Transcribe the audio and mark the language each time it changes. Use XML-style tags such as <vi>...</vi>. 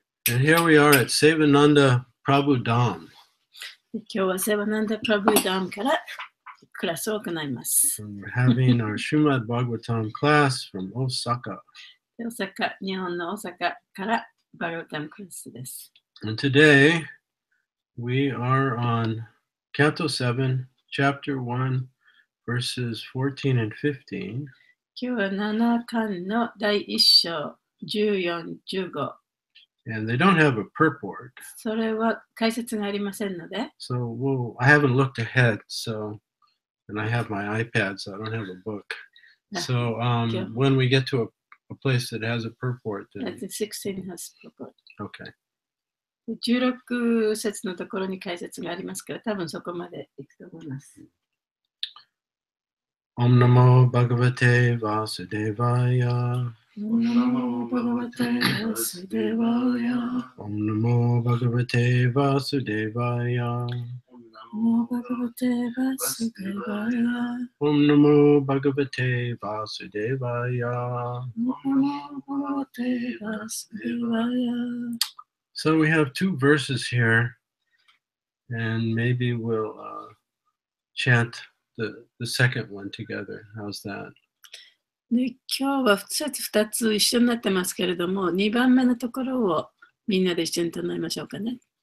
<en>And here we are at Sevananda Prabhu Dham.</en> <ja>今日はセバナンダ・プラブダムからクラスを行います。</ja> <en>We're having our Śṛṇvat Bhagavatam class from Osaka.</en> <ja>大阪、日本の大阪からバガバタムクラスです。</ja> <en>And today we are on Canto 7, Chapter 1, verses 14 and 15.</en> <ja>今日は7巻の第1章、14、15。</ja> <en>And they don't have a purport.</en> <ja>それは解説がありませんので。</ja> <en>So I haven't looked ahead, and I have my iPad, so I don't have a book. So when we get to a place that has a purport, then... 16 has purport. Okay.</en> <ja>16節のところに解説がありますから、多分そこまでいくと思います。</ja> <sa>Om Namo Bhagavate Vāsudevaya. Om Namo Bhagavate Vāsudevaya. Om Namo Bhagavate Vāsudevaya. Namo Bhagavate Vāsudevaya. Om Namo Bhagavate Vāsudevaya. Namo Bhagavate Vāsudevaya.</sa> <en>So we have two verses here, and maybe we'll chant the second one together. How's that?</en> <ja>で今日は2つ一緒になってますけれども、2番目のところをみんなで一緒に唱えましょうかね。</ja>